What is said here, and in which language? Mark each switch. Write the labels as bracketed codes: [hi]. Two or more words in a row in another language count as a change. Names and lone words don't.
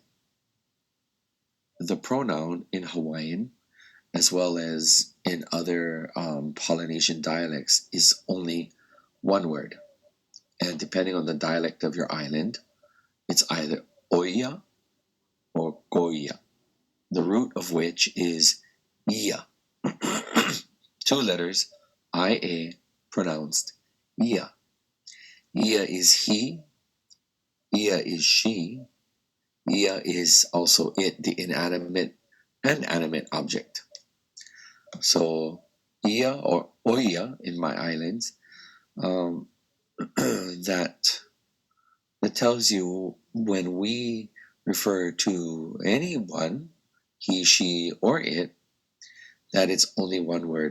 [en] The pronoun in Hawaiian, as well as in other Polynesian dialects, is only one word. And depending on the dialect of your island, it's either oia or goia, the root of which is ia. 2 letters, ia, pronounced ia. Ia is he, ia is she, ia is also it, the inanimate and animate object. So ia or oia in my islands, that tells you when we refer to anyone, he, she, or it, that it's only one word.